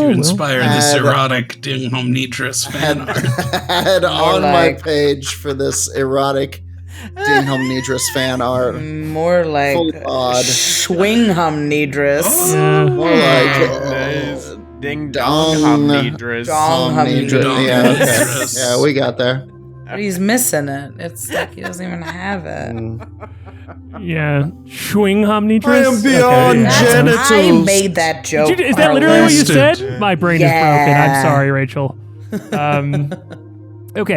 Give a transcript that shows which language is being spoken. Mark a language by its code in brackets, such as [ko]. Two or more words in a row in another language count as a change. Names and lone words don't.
[en] Will. inspire this Had- erotic Dingham Nidris fan art. Had on like- my page for this erotic Dingham Nidris fan art. More like Full odd. Schwingham Nidris. Yeah. More like Nice. Ding Dong. dong Nidris. Dong. Nidris. Dong Yeah, okay. Nidris. Yeah, we got there. But he's missing it. It's like he doesn't even have it. Yeah. Schwingham Nidris. I am beyond Okay. That's, I genitals. made that joke. Is that literally what you Bastard. said? My brain is broken. I'm sorry, Rachel. Okay.